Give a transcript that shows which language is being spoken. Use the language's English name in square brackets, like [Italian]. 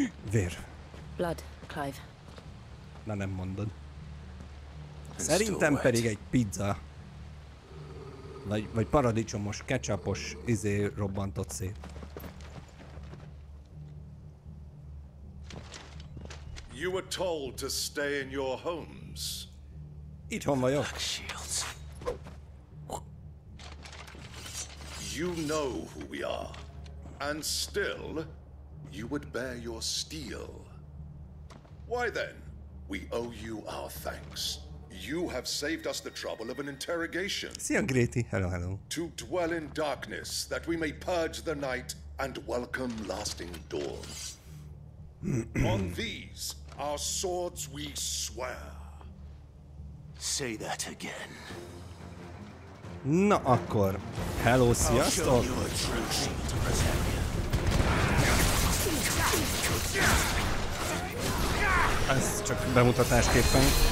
[Hungarian] Vér. [English] Blood, Clive. [Hungarian] Na nem mondod. Szerintem pedig egy pizza. Vagy paradicsomos, ketchupos robbantott szét. [English] You were told to stay in your homes. [Hungarian] Itthon vagyok. [English] You know who we are, and still you would bear your steel. Why then, we owe you our thanks. You have saved us the trouble of an interrogation. [Hungarian] Szia, Gréti. Hello, hello. [English] To dwell in darkness, that we may purge the night and welcome lasting dawn. On these, our swords we swear. Say that again. [Hungarian] Na akkor, hello, sziasztok! Ez csak bemutatásképpen.